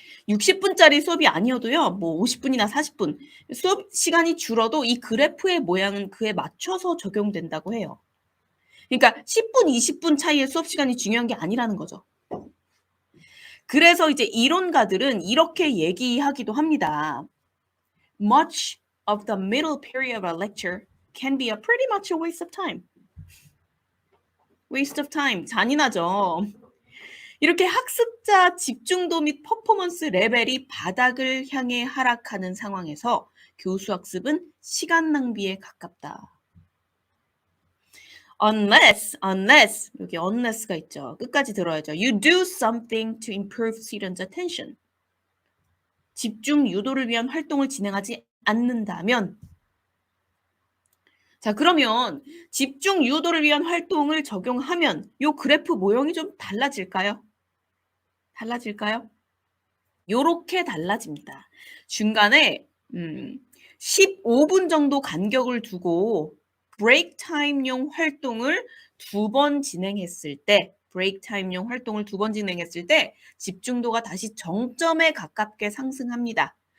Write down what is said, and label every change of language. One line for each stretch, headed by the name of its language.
Korean: 60분짜리 수업이 아니어도요. 뭐 50분이나 40분 수업 시간이 줄어도 이 그래프의 모양은 그에 맞춰서 적용된다고 해요. 그러니까 10분, 20분 차이의 수업 시간이 중요한 게 아니라는 거죠. 그래서 이제 이론가들은 이렇게 얘기하기도 합니다.
English: Much of the middle period of a lecture can be a pretty much a waste of time. Waste of time.
Korean: 잔인하죠. 이렇게 학습자 집중도 및 퍼포먼스 레벨이 바닥을 향해 하락하는 상황에서 교수 학습은 시간 낭비에 가깝다. unless 여기 unless가 있죠. 끝까지 들어야죠. You do something to improve students' attention. 집중 유도를 위한 활동을 진행하지 않는다면 자 그러면 집중 유도를 위한 활동을 적용하면 요 그래프 모형이 좀 달라질까요? 달라질까요? 요렇게 달라집니다. 중간에 15분 정도 간격을 두고 브레이크 타임용 활동을 2번 진행했을 때 브레이크 타임용 활동을 2번 진행했을 때 집중도가 다시 정점에 가깝게 상승합니다.